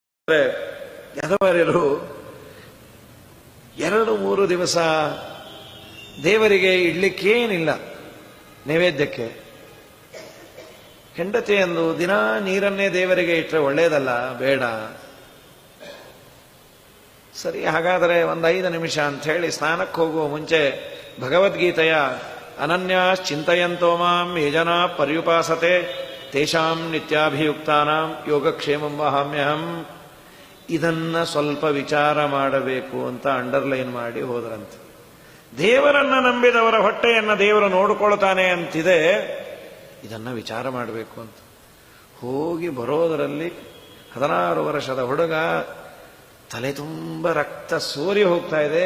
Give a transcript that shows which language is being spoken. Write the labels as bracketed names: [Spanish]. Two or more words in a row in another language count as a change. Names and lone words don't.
[Kannada] ಯಾದವರರು 2-3 ದಿವಸ ದೇವರಿಗೆ ಇಡ್ಲಿಕ್ಕೇನಿಲ್ಲ ನೈವೇದ್ಯಕ್ಕೆ. ಹೆಂಡತಿಯಂದು ದಿನ ನೀರನ್ನೇ ದೇವರಿಗೆ ಇಟ್ಟರೆ ಒಳ್ಳೆಯದಲ್ಲ, ಬೇಡ. ಸರಿ, ಹಾಗಾದರೆ 5 ನಿಮಿಷ ಅಂತ ಹೇಳಿ ಸ್ನಾನಕ್ಕೆ ಹೋಗುವ ಮುಂಚೆ ಭಗವದ್ಗೀತೆಯ [Sanskrit] ಅನನ್ಯಾಸ್ ಚಿಂತಯಂತೋ ಮಾಂ ಯೇ ಜನಾ ಪರ್ಯುಪಾಸತೆ ತೇಷಾಂ ನಿತ್ಯಾಭಿಯುಕ್ತಾನಾಂ ಯೋಗಕ್ಷೇಮಂ ವಹಾಮ್ಯಹಂ, [Kannada] ಇದನ್ನ ಸ್ವಲ್ಪ ವಿಚಾರ ಮಾಡಬೇಕು ಅಂತ ಅಂಡರ್ಲೈನ್ ಮಾಡಿ ಹೋದ್ರಂತೆ. ದೇವರನ್ನ ನಂಬಿದವರ ಹೊಟ್ಟೆಯನ್ನ ದೇವರು ನೋಡಿಕೊಳ್ತಾನೆ ಅಂತಿದೆ, ಇದನ್ನ ವಿಚಾರ ಮಾಡಬೇಕು ಅಂತ ಹೋಗಿ ಬರೋದರಲ್ಲಿ 16 ವರ್ಷದ ಹುಡುಗ ತಲೆ ತುಂಬ ರಕ್ತ ಸೋರಿ ಹೋಗ್ತಾ ಇದೆ.